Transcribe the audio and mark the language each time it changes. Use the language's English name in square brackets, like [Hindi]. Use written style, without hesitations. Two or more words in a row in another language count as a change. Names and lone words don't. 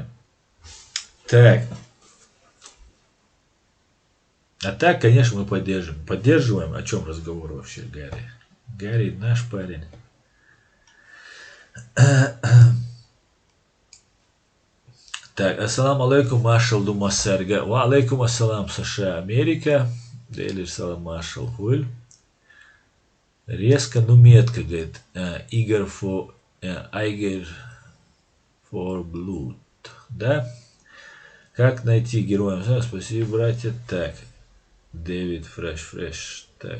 [Russian] Так. А так, конечно, мы поддерживаем. Поддерживаем. О чем разговор вообще, Гарри? Гарри наш парень. Так, [Arabic] السلام عليكم, Машал Думасарга. وعليكم السلام, [Russian] США, Америка. Дейли салам, Машал Хуль. Резко, но метко, говорит. Игорь for Blood. Да? Как найти героя? Спасибо, братья. Так. Дэвид Фреш. Так.